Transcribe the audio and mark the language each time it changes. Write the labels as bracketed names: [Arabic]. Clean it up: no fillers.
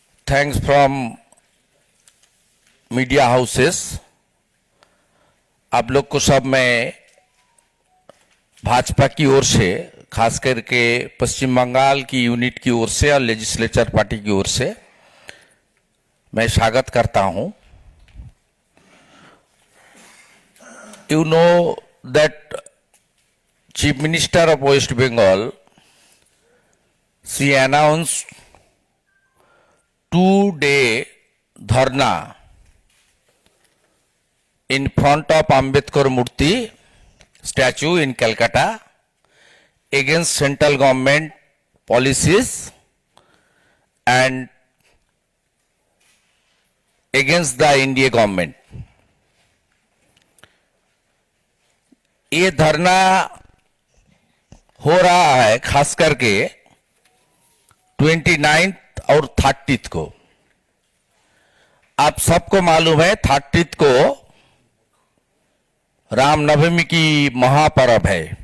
[English] Thanks from media houses. [Hindi] आप लोग को सब मैं भाजपा की ओर से, खास करके पश्चिम बंगाल की यूनिट की ओर से और लेजिस्लेचर पार्टी की ओर से मैं स्वागत करता हूं। [English] You know that Chief Minister of West Bengal, she announced 2-day dharna in front of Ambedkar Murti statue in Calcutta against central government policies and against the India government. [Hindi] ये धरना हो रहा है खास करके 29 और 30 को। आप सबको मालूम है 30 को रामनवमी की महापर्व है।